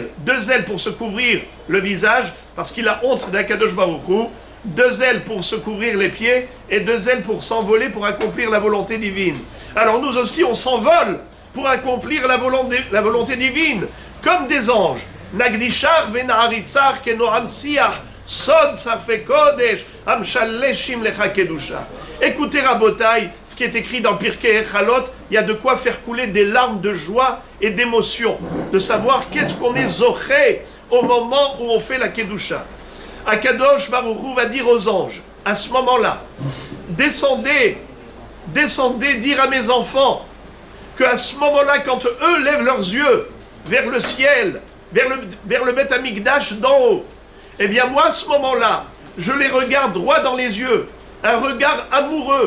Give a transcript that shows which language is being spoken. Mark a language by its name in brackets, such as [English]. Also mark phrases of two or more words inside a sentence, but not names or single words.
[French] 2 ailes pour se couvrir le visage, parce qu'il a honte d'Akadosh Baruch Hu. 2 ailes pour se couvrir les pieds, et 2 ailes pour s'envoler, pour accomplir la volonté divine. Alors nous aussi, on s'envole pour accomplir la volonté divine, comme des anges. [Hebrew] נקדישך ונעריצך כנועם שיח סוד שרפי קודש המשלשים לך קדושה. [French] Écoutez Rabotai, ce qui est écrit dans Pirkei Echalot, il y a de quoi faire couler des larmes de joie et d'émotion, de savoir qu'est-ce qu'on est zoché au moment où on fait la kedusha. Akadosh Baruch Hu va dire aux anges, à ce moment-là, descendez, dire à mes enfants, qu'à ce moment-là, quand eux lèvent leurs yeux vers le ciel, vers le [Hebrew] בית המקדש [French] d'en haut, eh bien moi, à ce moment-là, je les regarde droit dans les yeux, un regard amoureux.